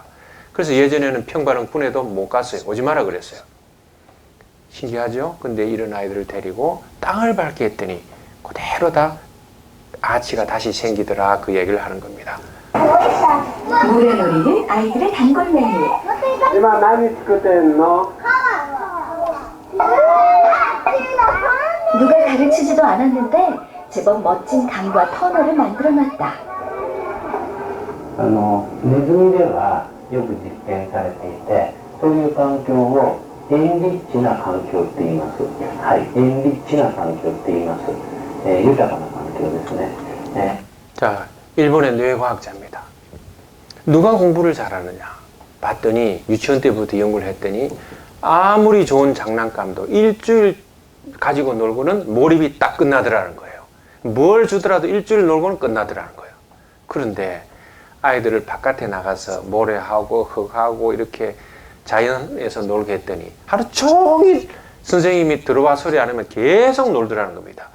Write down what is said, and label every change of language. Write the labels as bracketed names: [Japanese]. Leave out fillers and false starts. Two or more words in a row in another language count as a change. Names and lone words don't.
[Korean] 그래서 예전에는 평발은 군에도 못 갔어요. 오지 마라 그랬어요. 신기하죠? 근데 이런 아이들을 데리고 땅을 밟게 했더니 그대로 다 아치가 다시 생기더라 그 얘기를 하는 겁니다. 모래놀이는 아이들의 단골 메뉴. [Japanese] 今何作ってんの? [Korean] 누가 가르치지도 않았는데 제법 멋진 강과 터널을 만들어놨다. [Japanese] ネズミではよく実験されていて、そういう環境をエンリッチな環境って言います。はい、エンリッチな環境って言います。豊かな環境ですね。 [Korean] 자, 일본의 뇌과학자입니다. 누가 공부를 잘하느냐 봤더니 유치원 때부터 연구를 했더니 아무리 좋은 장난감도 일주일 가지고 놀고는 몰입이 딱 끝나더라는 거예요. 뭘 주더라도 일주일 놀고는 끝나더라는 거예요. 그런데 아이들을 바깥에 나가서 모래하고 흙하고 이렇게 자연에서 놀게 했더니 하루 종일 선생님이 들어와 소리 안 하면 계속 놀더라는 겁니다.